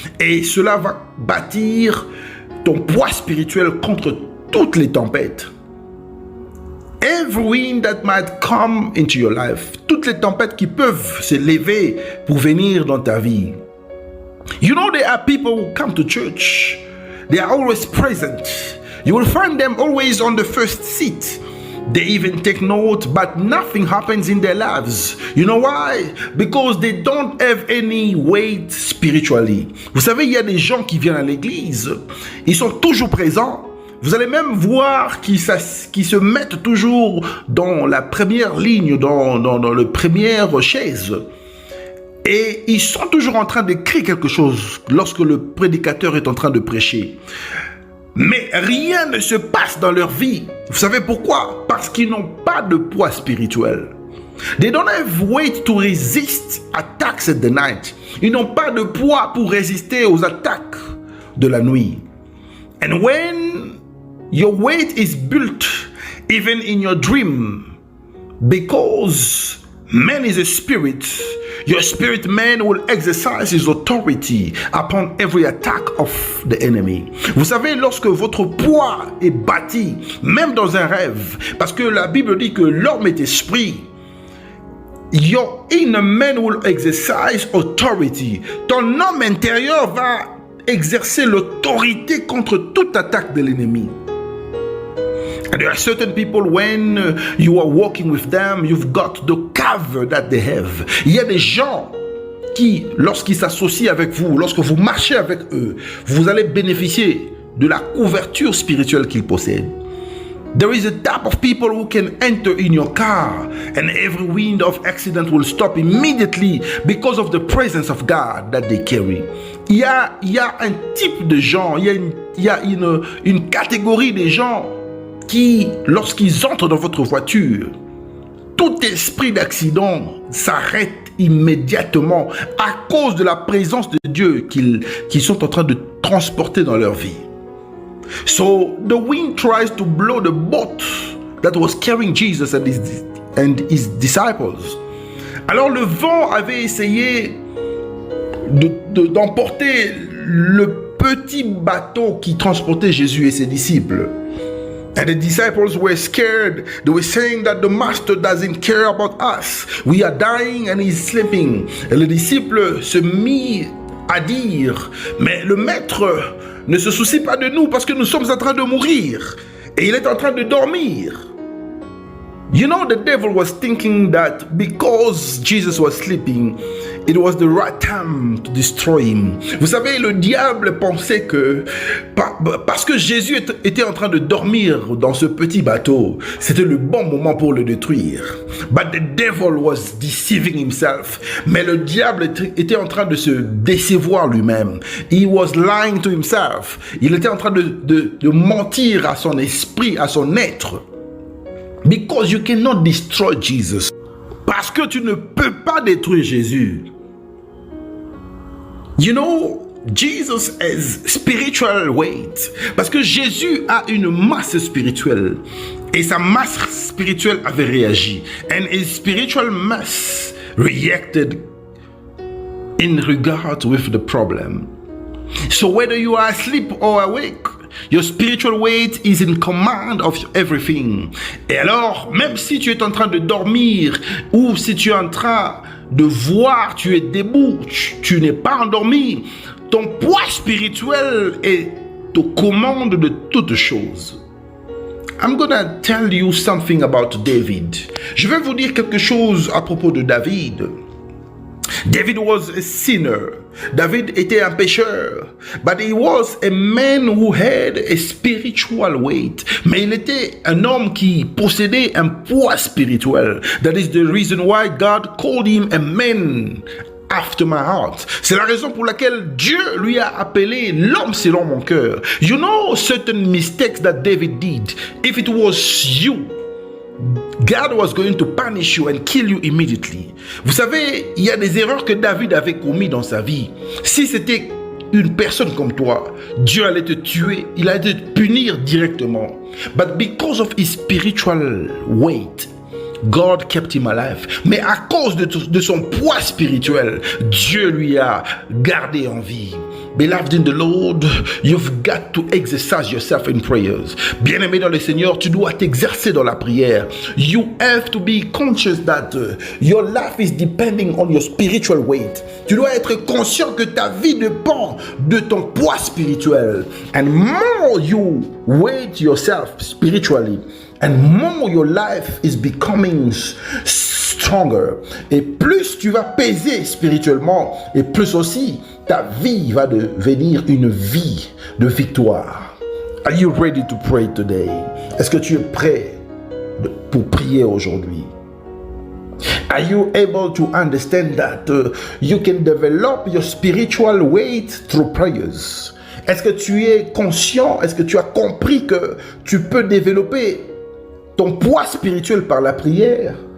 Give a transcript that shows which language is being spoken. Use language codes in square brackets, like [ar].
[fr] Et cela va bâtir ton poids spirituel contre toutes les tempêtes. [en] Every wind that might come into your life, [fr] toutes les tempêtes qui peuvent se lever pour venir dans ta vie. [en] You know, there are people who come to church. They are always present. You will find them always on the first seat. They even take note, but nothing happens in their lives. You know why? Because they don't have any weight spiritually. [fr] Vous savez, il y a des gens qui viennent à l'église. Ils sont toujours présents. Vous allez même voir qu'ils se mettent toujours dans la première ligne, dans la première chaise. Et ils sont toujours en train d'écrire quelque chose lorsque le prédicateur est en train de prêcher. Mais rien ne se passe dans leur vie. Vous savez pourquoi? Parce qu'ils n'ont pas de poids spirituel. [en] They don't have weight to resist attacks at the night. [fr] Ils n'ont pas de poids pour résister aux attaques de la nuit. [en] And when your weight is built even in your dream, because man is a spirit, your spirit man will exercise his authority upon every attack of the enemy. [fr] Vous savez, lorsque votre poids est bâti, même dans un rêve, parce que la Bible dit que l'homme est esprit, [en] your inner man will exercise authority. [fr] Ton homme intérieur va exercer l'autorité contre toute attaque de l'ennemi. [en] And there are certain people, when you are walking with them, you've got the cover that they have. [fr] Il y a des gens qui, lorsqu'ils s'associent avec vous, lorsque vous marchez avec eux, vous allez bénéficier de la couverture spirituelle qu'ils possèdent. [en] There is a type of people who can enter in your car and every wind of accident will stop immediately because of the presence of God that they carry. [fr] Il y a un type de gens, il y a une catégorie de gens qui, lorsqu'ils entrent dans votre voiture, tout esprit d'accident s'arrête immédiatement à cause de la présence de Dieu qu'ils sont en train de transporter dans leur vie. [en] So the wind tries to blow the boat that was carrying Jesus and his disciples. [fr] Alors le vent avait essayé d'emporter le petit bateau qui transportait Jésus et ses disciples. [en] And the disciples were scared. They were saying that the master doesn't care about us. We are dying and he's sleeping. [fr] Et les disciples se mirent à dire, mais le maître ne se soucie pas de nous parce que nous sommes en train de mourir. Et il est en train de dormir. [en] You know, the devil was thinking that because Jesus was sleeping, it was the right time to destroy him. [fr] Vous savez, le diable pensait que parce que Jésus était en train de dormir dans ce petit bateau, c'était le bon moment pour le détruire. [en] But the devil was deceiving himself. [fr] Mais le diable était en train de se décevoir lui-même. [en] He was lying to himself. [fr] Il était en train de mentir à son esprit, à son être. [en] Because you cannot destroy Jesus. [fr] Parce que tu ne peux pas détruire Jésus. [en] You know, Jesus has spiritual weight. [fr] Parce que Jésus a une masse spirituelle. Et sa masse spirituelle avait réagi. [en] And his spiritual mass reacted in regard with the problem. So whether you are asleep or awake, your spiritual weight is in command of everything. [fr] Et alors, même si tu es en train de dormir ou si tu es en train de voir, tu es debout, tu n'es pas endormi, ton poids spirituel est aux commandes de toutes choses. [en] I'm gonna tell you something about David. [fr] Je vais vous dire quelque chose à propos de David. [en] David was a sinner. [fr] David était un pécheur. [en] But he was a man who had a spiritual weight. [fr] Mais il était un homme qui possédait un poids spirituel. [en] That is the reason why God called him a man after my heart. [fr] C'est la raison pour laquelle Dieu lui a appelé l'homme selon mon cœur. [en] You know certain mistakes that David did. If it was you, God was going to punish you and kill you immediately. [fr] Vous savez, il y a des erreurs que David avait commises dans sa vie. Si c'était une personne comme toi, Dieu allait te tuer, il allait te punir directement. [en] But because of his spiritual weight, God kept him alive. [fr] Mais à cause de son poids spirituel, Dieu lui a gardé en vie. [en] Beloved in the Lord, you've got to exercise yourself in prayers. [fr] Bien-aimé dans le Seigneur, tu dois t'exercer dans la prière. [en] You have to be conscious that your life is depending on your spiritual weight. [fr] Tu dois être conscient que ta vie dépend de ton poids spirituel. [en] And more you weight yourself spiritually, and more your life is becoming stronger. [fr] Et plus tu vas peser spirituellement, et plus aussi ta vie va devenir une vie de victoire. [en] Are you ready to pray today? [fr] Est-ce que tu es prêt pour prier aujourd'hui? [en] Are you able to understand that you can develop your spiritual weight through prayers? [fr] Est-ce que tu es conscient, est-ce que tu as compris que tu peux développer ton poids spirituel par la prière?